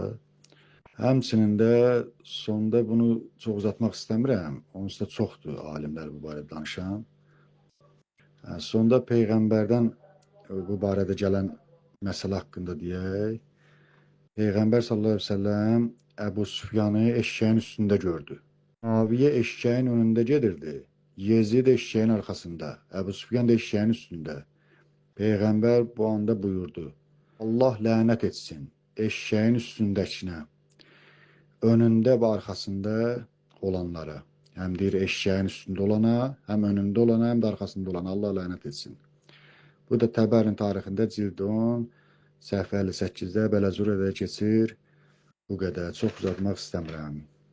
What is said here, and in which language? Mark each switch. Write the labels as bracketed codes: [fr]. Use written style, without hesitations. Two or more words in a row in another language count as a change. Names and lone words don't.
[az] Həmçinin də sonda bunu çox uzatmaq istəmirəm. Onun üstə çoxdur alimlər bu barədə danışan. Sonda Peyğəmbərdən bu barədə gələn məsələ haqqında deyək. Peyğəmbər [ar] صلى الله عليه وسلم [az] Əbu Süfyanı eşşəyin üstündə gördü. [tr] Muaviye eşeğin önünde gedirdi. Yezid eşeğin arkasında. Ebu Süfyan da eşeğin üstünde. Peygamber bu anda buyurdu. Allah lanet etsin eşeğin üstündekine, önünde ve arkasında olanlara. Hem deyir eşeğin üstünde olana, hem önünde olana, hem de arkasında olana Allah lanet etsin. [az] Bu da Təbərin tarixində cild 10, səhifə 58-də belə zürədə keçir. Bu qədər. Çox uzatmaq istəmirəm.